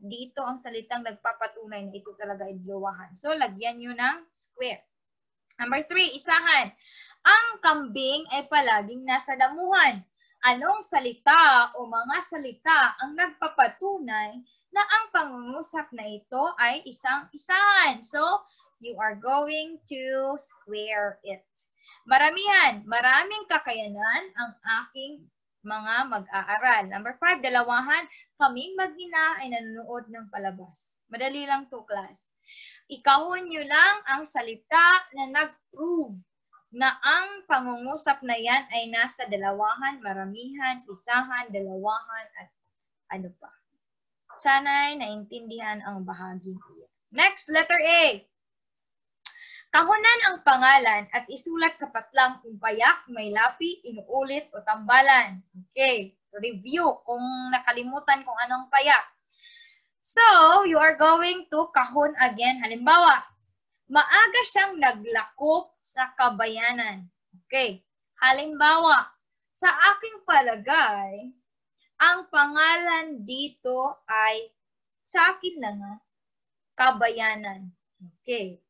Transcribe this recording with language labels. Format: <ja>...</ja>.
<tl>Dito ang salitang nagpapatunay na ito talaga ay dalawahan. So, lagyan nyo ng square. Number 3, isahan. Ang kambing ay palaging nasa damuhan. Anong salita o mga salita ang nagpapatunay na ang pangungusap na ito ay isang-isahan?</tl> <en>So, you are going to square it.</en> <tl>Maramihan. Maraming kakayanan ang aking mga mag-aaral. Number 5, dalawahan. Kaming mag-ina ay nanonood ng palabas. Madali lang to, class. Ikahon nyo lang ang salita na nag-prove na ang pangungusap na yan ay nasa dalawahan, maramihan, isahan, dalawahan, at ano pa. Sana'y naintindihan ang bahaging iyan. Next, letter A. Kahunan ang pangalan at isulat sa patlang kung payak, may lapi, inuulit o tambalan. Okay, review kung nakalimutan kung anong payak.</tl> <en>So, you are going to kahon again.</en> <tl>Halimbawa, maaga siyang naglakop sa kabayanan. Okay. Halimbawa, sa aking palagay, ang pangalan dito ay sa akin lang kabayanan. Okay.</tl>